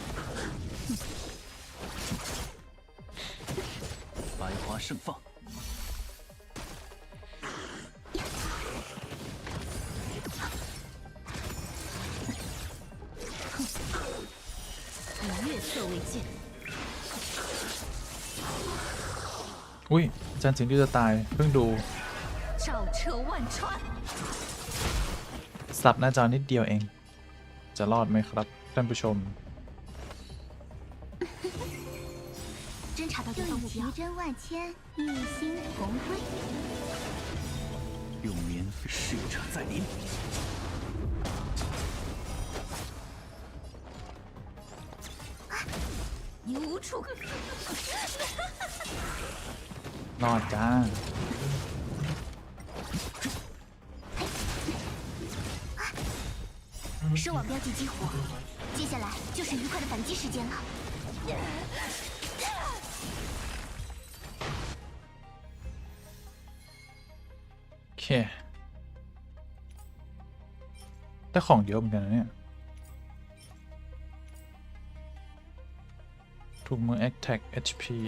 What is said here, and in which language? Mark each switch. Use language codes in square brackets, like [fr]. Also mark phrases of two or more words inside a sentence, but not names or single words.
[zh] 百花盛放，以月色为鉴， [th] อุ้ยอาจารย์สิงห์ที่จะตายเพิ่งดู [zh] 照彻万川。 [th] สับหน้าจอนิดเดียวเอง จะรอดไหมครับท่านผู้ชม [zh] 侦察到对方目标，奇珍万千，一心同归。永眠逝者在临。你无处可。 [th] รอดจ้า [zh] 收网标记激活，接下来就是愉快的反击时间了。 [th] โอเคได้ของเยอะเหมือนกันนะเนี่ยถูกมือ [en] Attack HP